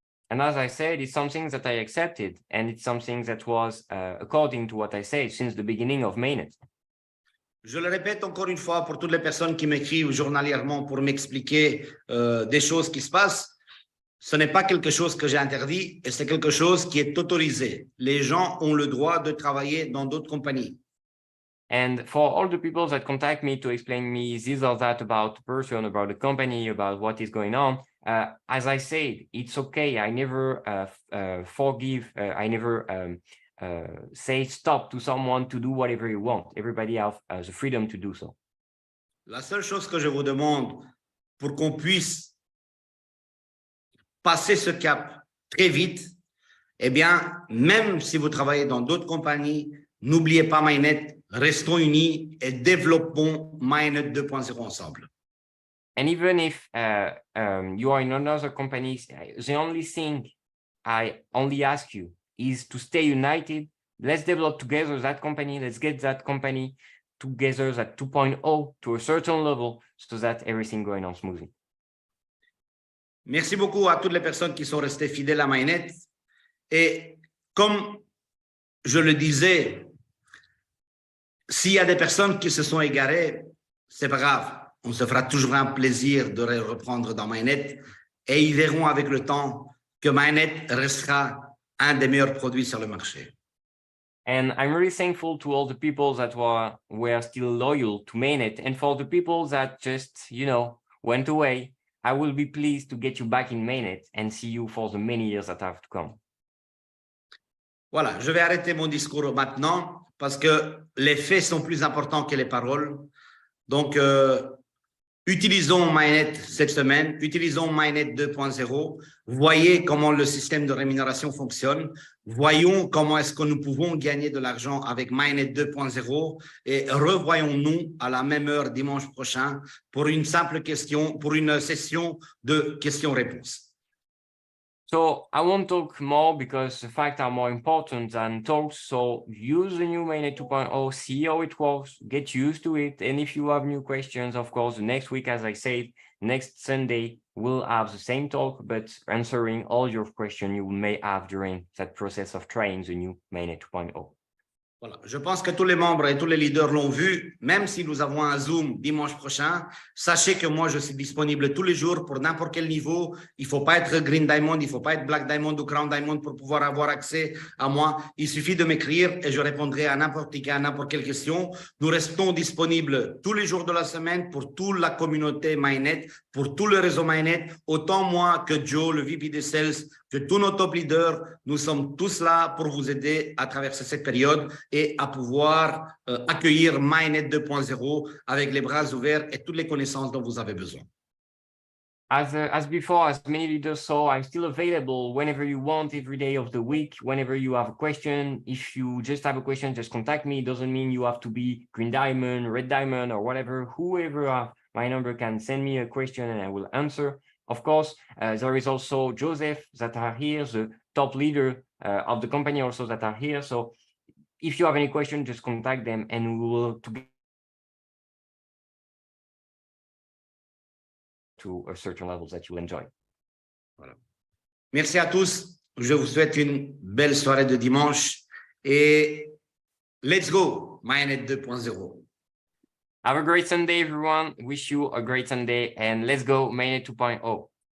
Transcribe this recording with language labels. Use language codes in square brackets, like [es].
[en] And as I said, it's something that I accepted and it's something that was according to what I said since the beginning of Mainnet. [fr] Je le répète encore une fois pour toutes les personnes qui m'écrivent journalièrement pour m'expliquer des choses qui se passent. Ce n'est pas quelque chose que j'ai interdit et c'est quelque chose qui est autorisé. Les gens ont le droit de travailler dans d'autres compagnies. [en] And for all the people that contact me to explain me this or that about the person, about the company, about what is going on, as I said, it's okay. I never forgive. I never say stop to someone to do whatever you want. Everybody has the freedom to do so. [fr] La seule chose que je vous demande pour qu'on puisse passer ce cap très vite, eh bien, même si vous travaillez dans d'autres compagnies, n'oubliez pas Mainnet, restons unis et développons Mainnet 2.0 ensemble. [en] And even if you are in another company, the only thing I only ask you is to stay united. Let's develop together that company. Let's get that company together at 2.0 to a certain level so that everything going on smoothly. [fr] Merci beaucoup à toutes les personnes qui sont restées fidèles à Mainnet. Et comme je le disais, s'il y a des personnes qui se sont égarées, c'est pas grave. on se fera toujours un plaisir de les reprendre dans MyNet et ils verront avec le temps que MyNet restera un des meilleurs produits sur le marché. [en] And I'm really thankful to all the people that were still loyal to Mainnet, and for the people that just, went away. I will be pleased to get you back in Mainnet and see you for the many years that have to come. [fr] Voilà, je vais arrêter mon discours maintenant parce que les faits sont plus importants que les paroles. Donc, utilisons MyNet cette semaine, utilisons MyNet 2.0, voyez comment le système de rémunération fonctionne, voyons comment est-ce que nous pouvons gagner de l'argent avec MyNet 2.0 et revoyons-nous à la même heure dimanche prochain pour une simple question, pour une session de questions-réponses. [en] So I won't talk more because the facts are more important than talks. So use the new Mainnet 2.0, see how it works, get used to it. And if you have new questions, of course, next week, as I said, next Sunday, we'll have the same talk, but answering all your questions you may have during that process of trying the new Mainnet 2.0. [fr] Voilà. Je pense que tous les membres et tous les leaders l'ont vu, même si nous avons un Zoom dimanche prochain, sachez que moi, je suis disponible tous les jours pour n'importe quel niveau. Il ne faut pas être Green Diamond, il ne faut pas être Black Diamond ou Crown Diamond pour pouvoir avoir accès à moi. Il suffit de m'écrire et je répondrai à n'importe quelle question. Nous restons disponibles tous les jours de la semaine pour toute la communauté MyNet, pour tout le réseau MyNet, autant moi que Joe, le VP des Sales, que tous nos top leaders. Nous sommes tous là pour vous aider à traverser cette période et à pouvoir accueillir MyNet 2.0 avec les bras ouverts et toutes les connaissances dont vous avez besoin. [en] As before, as many leaders saw, I'm still available whenever you want, every day of the week, whenever you have a question. If you just have a question, just contact me. It doesn't mean you have to be Green Diamond, Red Diamond, or whatever. Whoever my number can send me a question and I will answer. Of course, there is also Joseph that are here, the top leader of the company also that are here. So if you have any question, just contact them and we will to a certain levels that you enjoy. [fr] Voilà. Merci à tous. Je vous souhaite une belle soirée de dimanche et [en] let's go, [fr] MyNet 2.0. [en] Have a great Sunday, everyone. Wish you a great Sunday and let's go, Mainnet 2.0.